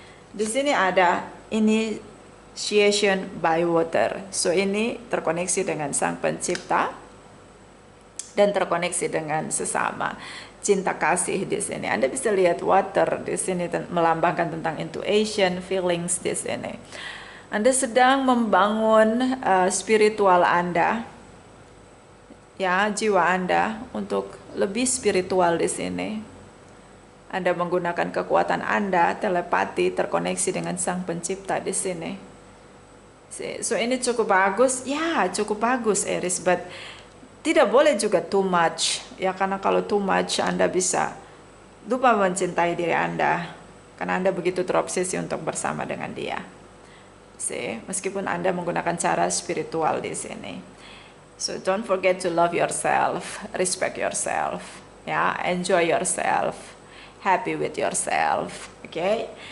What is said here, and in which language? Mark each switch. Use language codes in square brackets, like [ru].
[id] Di sini ada initiation by water. So ini terkoneksi dengan Sang Pencipta dan terkoneksi dengan sesama. Cinta kasih di sini. Anda bisa lihat water di sini melambangkan tentang intuition, feelings di sini. Anda sedang membangun spiritual Anda, ya, jiwa Anda untuk lebih spiritual di sini. Anda menggunakan kekuatan Anda, telepati, terkoneksi dengan Sang Pencipta di sini. So ini cukup bagus, ya, cukup bagus Aries, but tidak boleh juga [en] too much, [id] ya, karena kalau too much Anda bisa lupa mencintai diri Anda, karena Anda begitu terobsesi untuk bersama dengan dia. See, meskipun Anda menggunakan cara spiritual di sini. [en] So don't forget to love yourself, respect yourself, ya, enjoy yourself, happy with yourself, okay?